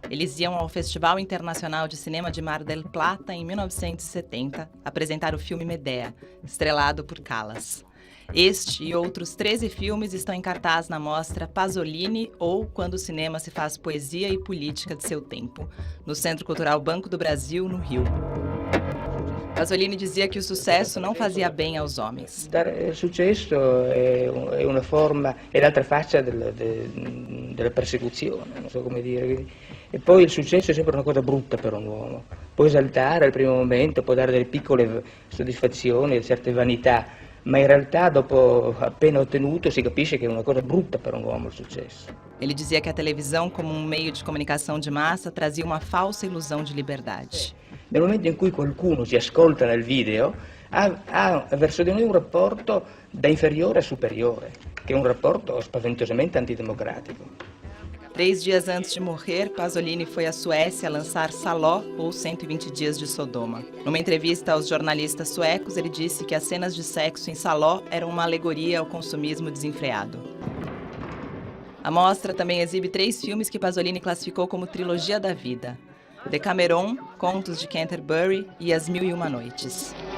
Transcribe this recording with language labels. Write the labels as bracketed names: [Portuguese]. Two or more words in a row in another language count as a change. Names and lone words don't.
[Portuguese] Eles iam ao Festival Internacional de Cinema de Mar del Plata em 1970 apresentar o filme Medea, estrelado por Callas. Este e outros 13 filmes estão em cartaz na mostra Pasolini, ou Quando o Cinema se faz poesia e política de seu tempo, no Centro Cultural Banco do Brasil, no Rio. Pasolini dizia que o sucesso não fazia bem aos homens. [Italian] Il successo è una forma, è l'altra faccia della persecuzione, non so come dire. E poi il successo è sempre una cosa brutta per un uomo. Può esaltare al primo momento, può dare delle piccole soddisfazioni, certe vanità, ma in realtà dopo appena ottenuto si capisce che è una cosa brutta per un uomo il successo. [Portuguese] Ele dizia que a televisão, como um meio de comunicação de massa, trazia uma falsa ilusão de liberdade. [Italian] Nel momento in cui qualcuno si ascolta nel video, ha verso di noi un rapporto da inferiore a superiore, che è un rapporto spaventosamente antidemocratico. [Portuguese] 3 dias antes de morrer, Pasolini foi à Suécia lançar Saló, ou 120 Dias de Sodoma. Numa entrevista aos jornalistas suecos, ele disse que as cenas de sexo em Saló eram uma alegoria ao consumismo desenfreado. A mostra também exibe 3 filmes que Pasolini classificou como trilogia da vida: Decameron, Contos de Canterbury e As Mil e Uma Noites.